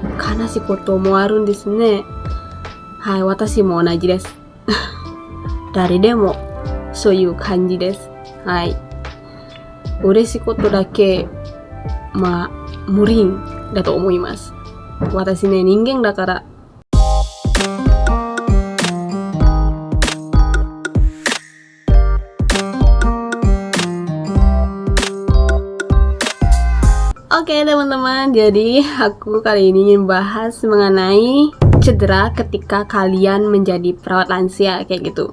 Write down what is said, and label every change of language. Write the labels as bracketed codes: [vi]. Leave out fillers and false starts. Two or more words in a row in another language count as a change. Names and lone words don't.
[ja] 悲しいこともあるんですね。はい。私も同じです。誰でもそういう感じです。はい。嬉しいことだけ、無理だと思います。私ね、人間だから。 [id] Oke teman-teman, jadi aku kali ini ingin bahas mengenai cedera ketika kalian menjadi perawat lansia kayak gitu.